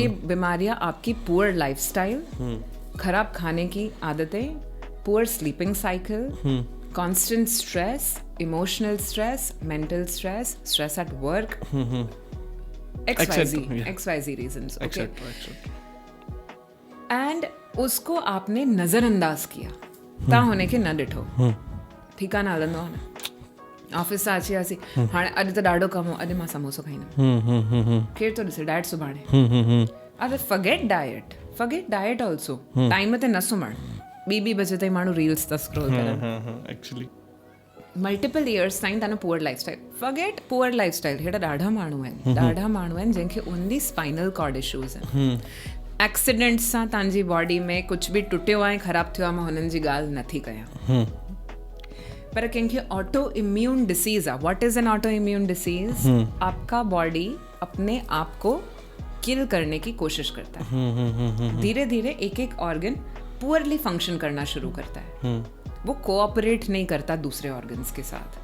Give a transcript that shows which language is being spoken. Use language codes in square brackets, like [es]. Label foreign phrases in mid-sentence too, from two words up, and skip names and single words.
[ur] یہ بیماریاں آپ کی [en] poor lifestyle, [ur] خراب کھانے کی عادتیں, [en] poor sleeping cycle, constant stress, emotional stress, mental stress, stress at work, XYZ reasons, okay? [ur] اینڈ اس کو آپ نے نظرانداز کیا [sd] ता होने के न ॾिठो, ठीकु आहे न, हलंदो आहे न, ऑफिस सां अची वियासीं, हाणे अॼु त ॾाढो कमु हो, अॼु मां समोसो खाईंदमि, केरु थो ॾिसे डाइट सुभाणे, अरे [en] forget diet also, [sd] टाइम ते न सुम्हणु, ॿी बजे ताईं माण्हू रील्स था स्क्रॉल करनि, एक्चुअली [en] multiple years [sd] ताईं तव्हां [en] poor lifestyle, forget poor lifestyle, [sd] हेड़ा ॾाढा माण्हू आहिनि जंहिंखे [en] only spinal cord issues [sd] आहिनि, एक्सीडेंट सां तव्हांजी बॉडी में [ur] کچھ بھی [sd] टुटियो आहे, ख़राब थियो आहे, मां हुननि जी ॻाल्हि नथी कयां, पर कंहिंखे [en] auto immune disease [sd] आहे। [en] What is an auto immune disease? [ur] آپ کا باڈی اپنے آپ کو کل کرنے کی کوشش کرتا ہے، دھیرے دھیرے ایک ایک آرگن [en] poorly function [ur] کرنا شروع کرتا ہے، وہ کوآپریٹ نہیں کرتا دوسرے آرگنز کے ساتھ.